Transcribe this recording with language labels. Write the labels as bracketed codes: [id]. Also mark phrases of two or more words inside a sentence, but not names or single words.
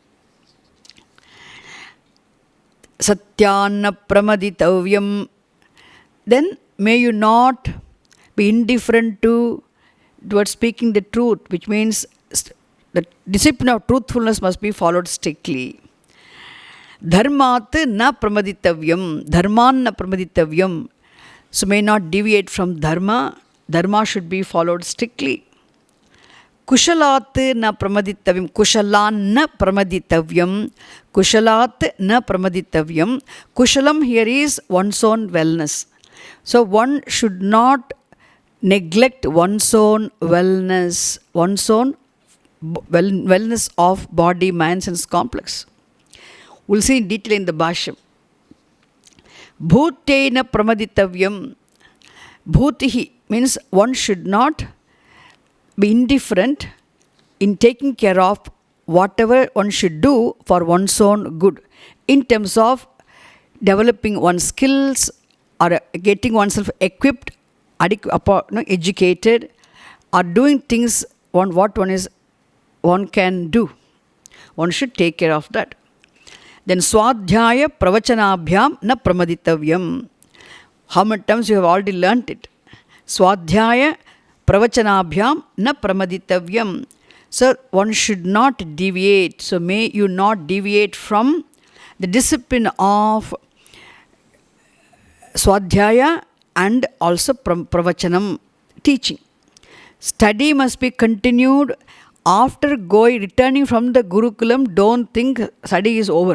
[sa] Satyanna pramaditavyam. [en] Then may you not be indifferent towards speaking the truth, which means the discipline of truthfulness must be followed strictly. [sa] Dharmat na pramaditavyam. Dharman na pramaditavyam. [en] So may not deviate from dharma. Dharma should be followed strictly. [sa] Kushalat na pramaditavyam. Kushalan na pramaditavyam. Kushalat na pramaditavyam. [en] Kushalam here is one's own wellness. So one should not neglect one's own wellness, one's own wellness of body, mind, sense complex. We'll see in detail in the Bhashyam. [sa] Bhutena pramaditavyam. [en] Bhutihi means one should not be indifferent in taking care of whatever one should do for one's own good, in terms of developing one's skills or getting oneself equipped, educated, or doing things what one can do. One should take care of that. [sa] Then Swadhyaya Pravachanabhyam na pramaditavyam. [en] How many times you have already learnt it? [sa] Swadhyaya Pravachanabhyam na pramaditavyam. [en] So one should not deviate. So may you not deviate from the discipline of Swadhyaya and also Pravachanam, teaching. Study must be continued. After returning from the Gurukulam, don't think study is over.